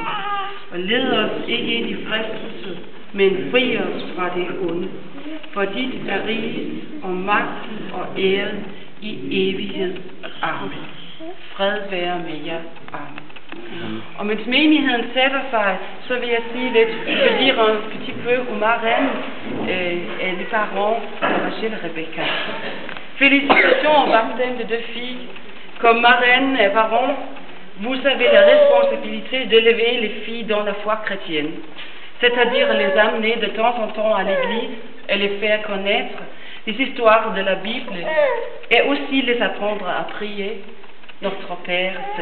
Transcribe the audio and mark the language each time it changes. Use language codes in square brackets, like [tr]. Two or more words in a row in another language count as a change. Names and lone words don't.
[da] Og led os ikke ind i fristelse, men fri os fra det onde. For dit er riget og magten og æren i evighed. Amen. Fred være med jer. Amen. Og mens menigheden sætter sig, så vil jeg sige lidt, [fr] je vais dire un petit peu aux marraines et les parents de Rachel et Rebecca. Félicitations au baptême de deux filles. Comme marraine et parents, vous avez la responsabilité d'élever les filles dans la foi chrétienne, c'est-à-dire les amener de temps en temps à l'église et les faire connaître les histoires de la Bible et aussi les apprendre à prier, notre Père, etc.